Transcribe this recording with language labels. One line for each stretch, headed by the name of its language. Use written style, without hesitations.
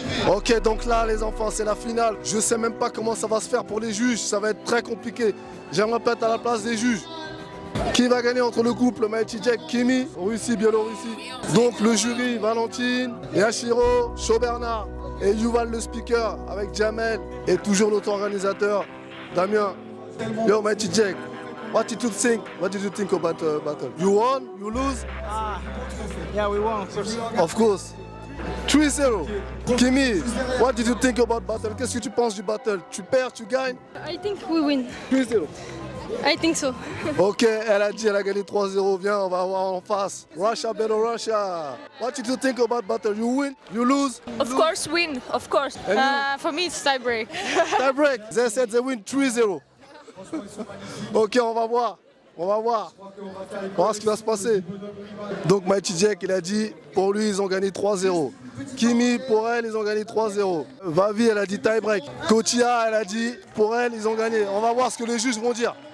French: Ok, donc là les enfants, c'est la finale. Je sais même pas comment ça va se faire pour les juges, ça va être très compliqué. J'aimerais pas être à la place des juges. Qui va gagner entre le couple Mighty Jake, Kimmy, Russie, Biélorussie. Donc le jury, Valentine, Yashiro, Chaud-Bernard et Yuval le speaker avec Jamel et toujours notre organisateur, Damien.
English: Yo Mighty Jake, what did you think about the battle? You won? You lose? Yeah, we won. Of course. 3-0. Kimmy, what did you think about battle?
French: Qu'est-ce que tu penses du battle? Tu perds, tu gagnes?
English: I think we win. 3-0. I think so.
French: Ok, elle a dit elle a gagné 3-0. Viens, on va voir en face. Russia, Belarus.
English: What did you think about battle? You win? You lose? Of course, win. Of course. For me, it's tie break. Tie break. They said they win 3-0. Ok,
French: on va voir. On va voir. On va voir ce qui va se passer. Donc Mighty Jack, il a dit, pour lui, ils ont gagné 3-0. Kimi, pour elle, ils ont gagné 3-0. Vavi, elle a dit tie break. Kotia, elle a dit, pour elle, ils ont gagné. On va voir ce que les juges vont dire.